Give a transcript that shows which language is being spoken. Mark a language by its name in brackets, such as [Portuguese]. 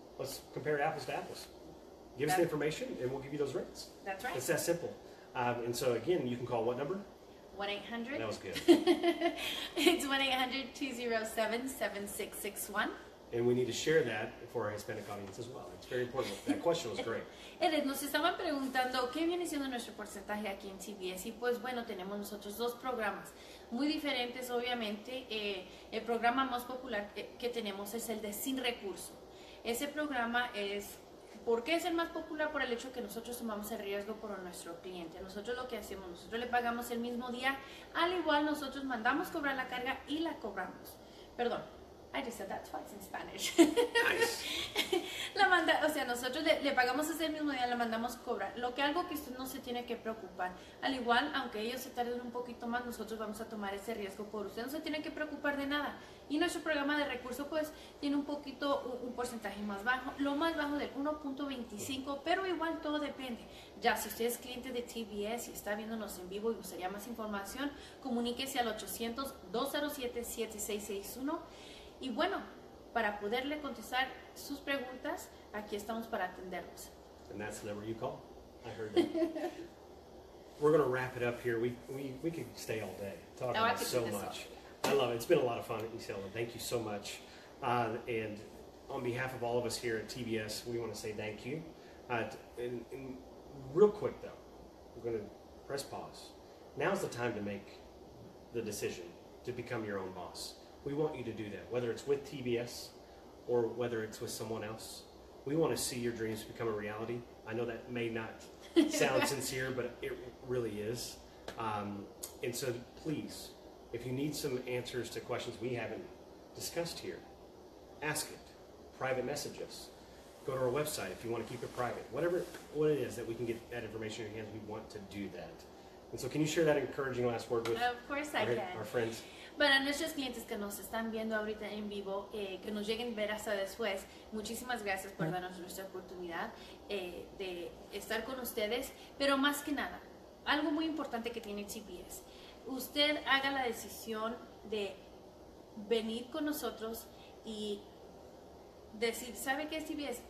[English] Let's compare apples to apples. Give us the information, and we'll give you those rates. That's right. It's that simple. And so again, you can call what number? 1-800. That was good. It's 1-800-207-7661. And we need to share that for our Hispanic audience as well. It's very important. That question was great. [Spanish] Nos estaban preguntando qué viene siendo nuestro porcentaje aquí en TBS, y pues bueno, tenemos nosotros dos programas muy diferentes, obviamente. El programa más popular que tenemos es el de sin recurso. Ese programa es, ¿por qué es el más popular? Por el hecho que nosotros tomamos el riesgo por nuestro cliente. Nosotros lo que hacemos, nosotros le pagamos el mismo día, al igual nosotros mandamos cobrar la carga y la cobramos. Perdón. [English] I just said that twice in Spanish. Nice. [Spanish] Nosotros le pagamos ese mismo día, la mandamos cobrar. Algo que usted no se tiene que preocupar. Al igual, aunque ellos se tarden un poquito más, nosotros vamos a tomar ese riesgo por usted. No se tiene que preocupar de nada. Y nuestro programa de recursos, pues, tiene un porcentaje más bajo. Lo más bajo del 1.25, pero igual todo depende. Ya, si usted es cliente de TBS y está viéndonos en vivo y gustaría más información, comuníquese al 800-207-7661. Y bueno, para poderle contestar sus preguntas, aquí estamos para atenderlos. [English] And that's the number you call. I heard that. We're going to wrap it up here. We could stay all day talking about so much. I love it. It's been a lot of fun, Isela. Thank you so much. And on behalf of all of us here at TBS, we want to say thank you. And real quick, though, we're going to press pause. Now's the time to make the decision to become your own boss. We want you to do that, whether it's with TBS or whether it's with someone else. We want to see your dreams become a reality. I know that may not sound sincere, but it really is. And so please, if you need some answers to questions we haven't discussed here, ask it. Private message us. Go to our website if you want to keep it private. What it is that we can get that information in your hands, we want to do that. And so can you share that encouraging last word with our friends? [Spanish] Para nuestros clientes que nos están viendo ahorita en vivo, que nos lleguen a ver hasta después, muchísimas gracias por darnos nuestra oportunidad de estar con ustedes. Pero más que nada, algo muy importante que tiene TBS, usted haga la decisión de venir con nosotros y decir, ¿sabe qué es TBS?